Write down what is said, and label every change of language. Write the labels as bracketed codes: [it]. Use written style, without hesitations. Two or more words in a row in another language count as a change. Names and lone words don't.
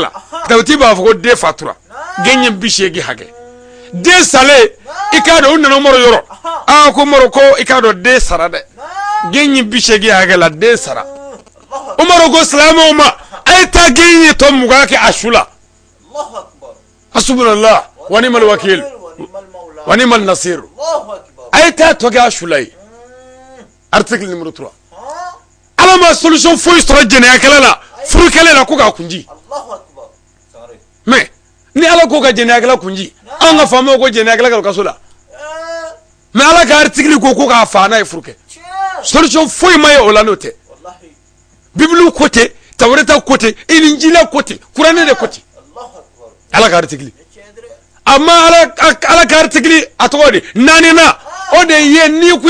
[bm] la dawuti b'a fɔ ko den fatura gɛn ye 80 hakɛ den salen i k'a dɔn u nana Umaru yɔrɔ ko Umaru ko i k'a dɔn den sara dɛ gɛn ye 80 hakɛ la den sara Umaru ko silamɛw ma a ye taa gɛn ye tɔ 20 kɛ a su la [ar] حسبنا الله ونعم الوكيل ونعم النصير [bm] a ye taa tɔ kɛ a su la ye [fr] article numéro [bm] 3 ala ma solution foyi sɔrɔ jɛnɛyakɛla la furukɛla la ko k'a kunji mais ni ala ko ka jɛnɛyakɛla kunji an ka faamaw ko jɛnɛyakɛla ka kaso la mais ala ka article ko k'a fa n'a ye furu kɛ solution foyi ma ye o la n'o tɛ bibiliw ko ten tawureta ko ten injila ko ten kuranɛ de ko ten ala ka article amma ala ka article a tɔgɔ de naanina o de ye n'i ko